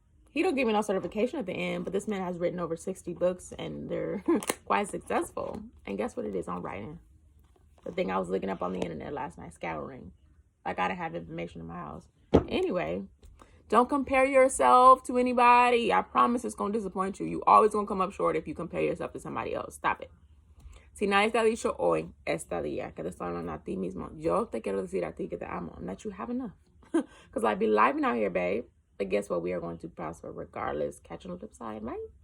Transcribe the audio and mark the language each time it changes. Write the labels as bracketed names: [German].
[English] He don't give me no certification at the end, but this man has written over 60 books and they're quite successful. And guess what it is on writing? The thing I was looking up on the internet last night, scouring. Like I didn't have information in my house. Anyway, don't compare yourself to anybody. I promise it's going to disappoint you. You always going to come up short if you compare yourself to somebody else. Stop it. [Spanish] Si nadie te ha dicho hoy, esta día, que te estoy hablando a ti mismo, yo te quiero decir a ti que te amo, [English] and that you have enough. Because life be living out here, babe. But guess what? We are going to prosper regardless. Catch you on the flip side, right?